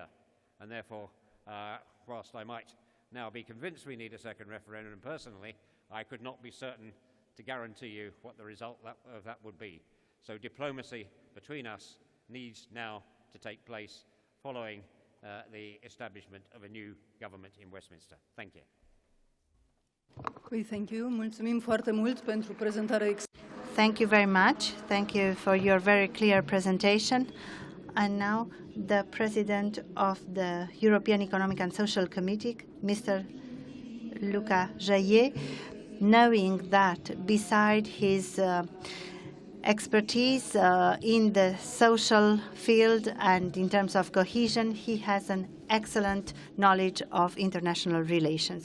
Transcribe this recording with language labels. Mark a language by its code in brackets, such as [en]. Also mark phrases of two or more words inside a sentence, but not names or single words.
[en] And therefore, whilst I might now be convinced we need a second referendum personally, I could not be certain to guarantee you what the result of that would be. So diplomacy between us needs now to take place following the establishment of a new government in Westminster. Thank you. Thank you. [ro] Mulțumim foarte mult pentru prezentarea. [en] Thank you very much. Thank you for your very clear presentation. And now the President of the European Economic and Social Committee, Mr. Luca Jaillet, knowing that beside his expertise in the social field and in terms of cohesion, he has an excellent knowledge of international relations.